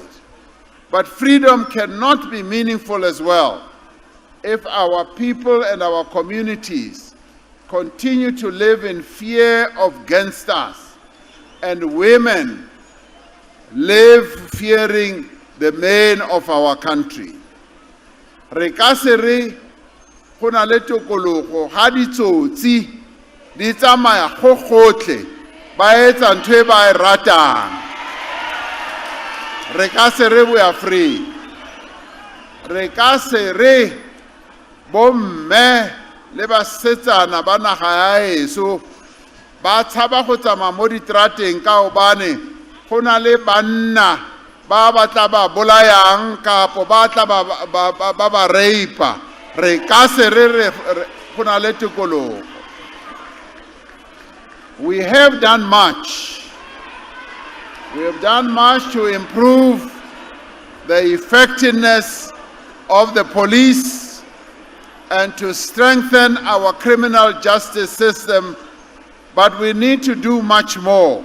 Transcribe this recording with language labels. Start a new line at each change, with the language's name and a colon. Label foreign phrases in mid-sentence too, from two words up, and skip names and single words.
English: But freedom cannot be meaningful as well if our people and our communities continue to live in fear of gangsters and women live fearing the men of our country.
Southern Sotho: Re ka se re go na le tokologo ga ditsotsi di tsamaya go gotlhe ba etsa ntho e ba e ratang. Re ka se re
English: we are free.
Southern Sotho: Re ka se re bomme le basetsana ba naga ya eso ba tshaba go tsamaya mo ditrateng ka hobane go na le banna ba batla ba bolayang kapo ba tla ba reipa. Re ka se re go na le tokologo.
English: We have done much. We have done much to improve the effectiveness of the police and to strengthen our criminal justice system, but we need to do much more.